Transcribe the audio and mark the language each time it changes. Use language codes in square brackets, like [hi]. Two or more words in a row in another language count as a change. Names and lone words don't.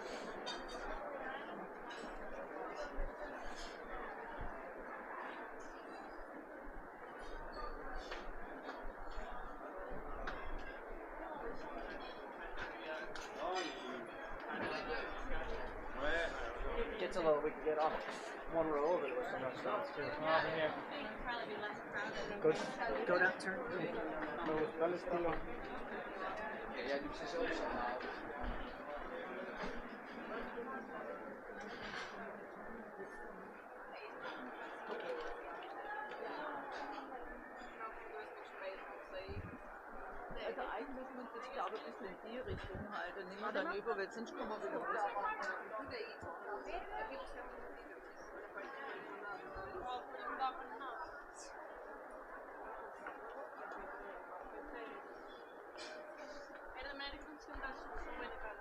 [en] Gets a little, we can get off one row over with some restaurants too. Go down, turn. [es] Me gustó el estilo. [de] Also eigentlich muss man das, glaube ich, ein bisschen in die Richtung halten, nicht mehr dann über, weil sonst kommen wir wieder raus. [nl] En de American zijn daar zo bij